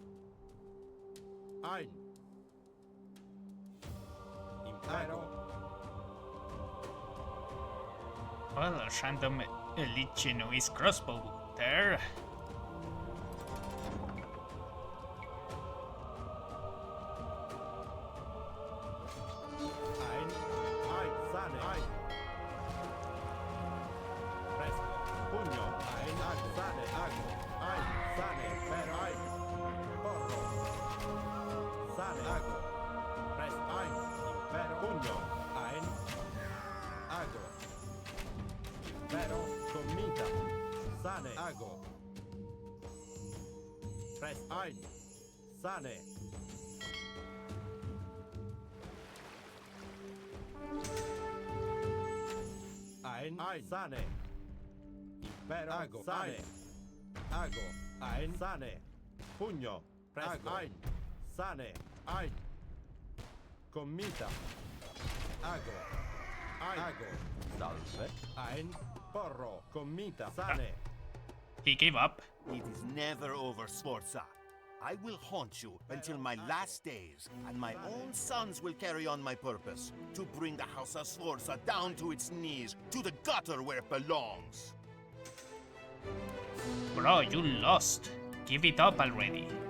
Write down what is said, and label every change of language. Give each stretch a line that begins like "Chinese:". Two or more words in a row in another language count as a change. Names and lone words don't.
English: Ein. Impero. Well, a random elite Genoese crossbow there. Ein. Ein. Sane. Ein. Presto. Pugno. Ein. Ago. Sane. Ago. Ein. Sane. Pero. Ein. Porro. Sane. Ago. Presto. Ein. Impero. Pugno. Ein. Ago. Impero. Commita. Sane. Ago. Presto. Ein. Sane. Ein. Sane. Impero. Ago. Sane. Ago. Ein. Sane. Pugno. Presto. Ein. Sane. Ein. Commita. Ago. Ein. Ago. Salve. Ein. Porro. Commita. Sane. He gave up. It is never over, Sforza. I will haunt you until my last days, and my own sons will carry on my purpose to bring the House of Sforza down to its knees, to the gutter where it belongs. Bro, you lost. Give it up already.